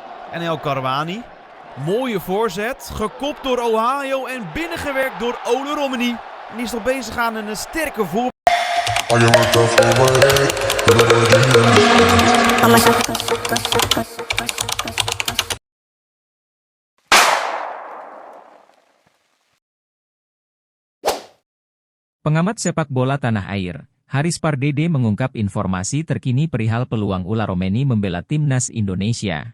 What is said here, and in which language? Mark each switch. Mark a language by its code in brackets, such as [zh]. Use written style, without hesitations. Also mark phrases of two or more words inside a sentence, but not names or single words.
[nl] En El Karouani. Mooie voorzet. Gekopt door Ohio en binnengewerkt door Ole Romani. En die is nog bezig aan een sterke voor. [id] Pengamat sepak bola tanah air, Haris Pardede mengungkap informasi terkini perihal peluang Ula Romani membela timnas Indonesia.